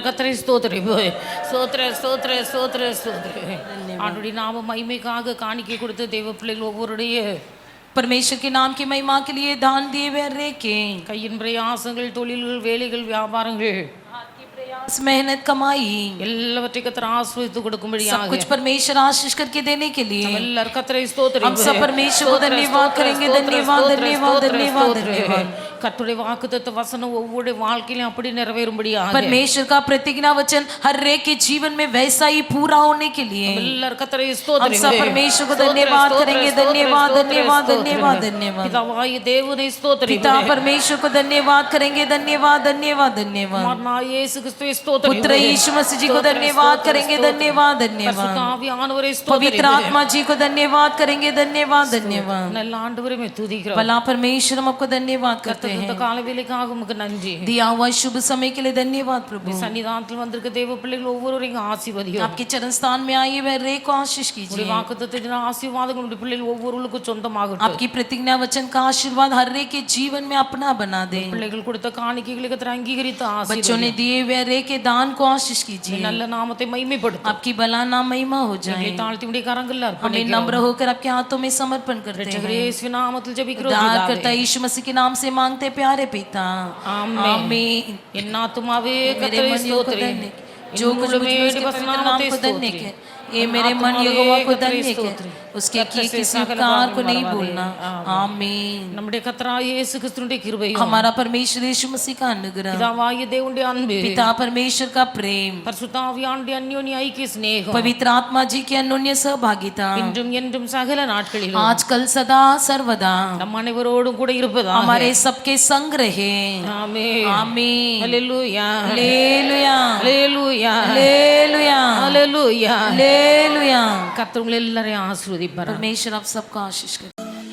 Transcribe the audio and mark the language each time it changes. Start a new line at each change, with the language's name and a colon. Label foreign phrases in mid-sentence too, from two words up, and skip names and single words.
Tamil: ஸ்தோத்திரம் ஸ்தோத்திர ஸ்தோத்திர ஸ்தோத்திர ஸ்தோத்திர ஆண்டுடைய நாம மகிமைக்காக காணிக்கை கொடுத்த தெய்வ பிள்ளைகள் ஒவ்வொருடைய
Hindi: परमेश्वर के नाम की महिमा के लिए दान दिए हुए रेखे
Tamil: கையின் பிரயாசங்கள் தொழில்கள் வேலைகள் வியாபாரங்கள்
Hindi: मेहनत कमाई
Tamil: எல்லாவற்றையும் கர்த்தர் ஆசீர்வதித்து
Hindi: सब
Tamil: கொடுக்கும்படியாக
Hindi: कुछ परमेश्वर आशीष करके देने के लिए
Tamil: எல்லாரும் கர்த்தரை ஸ்தோத்திரம்
Hindi: हम सब परमेश्वर को धन्यवाद करेंगे धन्यवाद धन्यवाद धन्यवाद धन्यवाद
Tamil: கர்த்தருடைய வாக்குத்தத்த வசனம் ஒவ்வொரு வாழ்க்கையிலும் அப்படி நிறைவேறும்படியாக
Hindi: परमेश्वर का प्रतिज्ञा वचन हर एक के जीवन में वैसा ही पूरा होने के लिए
Tamil: எல்லாரும் கர்த்தரை
Hindi: हम
Tamil: ஸ்தோத்திரம்
Hindi: सब परमेश्वर को धन्यवाद करेंगे धन्यवाद धन्यवाद धन्यवाद धन्यवाद
Tamil: பிதாவாகிய தேவனை ஸ்தோத்திரம்
Hindi: पिता परमेश्वर को धन्यवाद करेंगे धन्यवाद धन्यवाद धन्यवाद
Tamil: குமாரனாகிய இயேசு கிறிஸ்துவை ஸ்தோத்திரம்
Hindi: पुत्र यीशु मसीह जी को धन्यवाद करेंगे धन्यवाद धन्यवाद
Tamil: பரிசுத்த ஆவியானவரை
Hindi: पवित्र
Tamil: ஸ்தோத்திரம்
Hindi: आत्मा जी को धन्यवाद करेंगे धन्यवाद धन्यवाद
Tamil: நல்ல ஆண்டவரே துதிக்கிறோம்
Hindi: भला परमेश्वर हम आपको धन्यवाद करते
Tamil: இந்த
Hindi: हैं
Tamil: கால வேளைக்காக உமக்கு நன்றி
Hindi: दिया हुआ शुभ समय के लिए धन्यवाद प्रभु
Tamil: சன்னிதானத்தில் வந்திருக்க தேவ பிள்ளைகள் ஒவ்வொருவரையும் ஆசீர்வதியும்
Hindi: आपके चरण स्थान में आइए वह रे को आशीष कीजिए
Tamil: வாக்குத்தத்தத்தின் ஆசீர்வாதங்கள் உடைய பிள்ளைகள் ஒவ்வொருவருக்கும் சொந்தமாகட்டும்
Hindi: आपकी प्रतिज्ञा वचन का आशीर्वाद हर रे के जीवन में अपना बना दे
Tamil: பிள்ளைகள் கொடுத்த காணிக்கைகளுக்கு கர்த்தர் அங்கீகரித்து
Hindi: बच्चों
Tamil: ஆசீர்வதியும்
Hindi: ने दिए हुए रे के दान को आशीष कीजिए
Tamil: நல்ல நாமத்தை மகிமைப்படுத்தும்
Hindi: आपकी भला नाम महिमा हो जाए
Tamil: எங்களை தாழ்த்தி உடைய கரங்களில்
Hindi: हमें
Tamil: அர்ப்பணிக்கிறோம்
Hindi: नम्र होकर आपके हाथों में समर्पण करते हैं
Tamil: இயேசுவின் நாமத்தில் ஜெபிக்கிறோம்
Hindi: उद्धार
Tamil: பிதாவே.
Hindi: करता यीशु मसीह के नाम से मांगते प्यारे पिता
Tamil: ஆமென்.
Hindi: आमीन
Tamil: என் ஆத்துமாவே
Hindi: मेरे
Tamil: கர்த்தரை
Hindi: मन को
Tamil: ஸ்தோத்திரி
Hindi: धन्य जो कुछ मुझ में उसके पवित्र नाम
Tamil: நாமத்தை
Hindi: को धन्य
Tamil: ஸ்தோத்திரி
Hindi: कर ये मेरे मन यहोवा को धन्य कर उसके किए किसी उपकार को नहीं भूलना आमीन
Tamil: நம்முடைய கர்த்தராகிய இயேசு கிறிஸ்துவினுடைய கிருபையும்
Hindi: हमारा परमेश्वर यीशु मसीह का अनुग्रह
Tamil: பிதாவாகிய தேவனுடைய அன்பு
Hindi: पिता परमेश्वर का प्रेम
Tamil: பரிசுத்த ஆவியானவருடைய அந்யோன்ய ஐக்கிய சிநேகம்
Hindi: पवित्र आत्मा जी की अन्योन्य सहभागिता
Tamil: இன்றும் என்றும் சகல நாட்களிலும்
Hindi: आज कल सदा सर्वदा
Tamil: நம் அனைவரோடும் கூட இருப்பதாக
Hindi: हमारे सबके संग रहे
Tamil: ஆமென்
Hindi: आमीन
Tamil: ஹalleluya
Hindi: हालेलुया
Tamil: ஹalleluya
Hindi: हालेलुया
Tamil: ஹalleluya
Hindi: हालेलुया
Tamil: கர்த்தர் உங்களை எல்லாரையும் ஆசீர்வதிப்பார்
Hindi: परमेश्वर आप सबका आशीष करे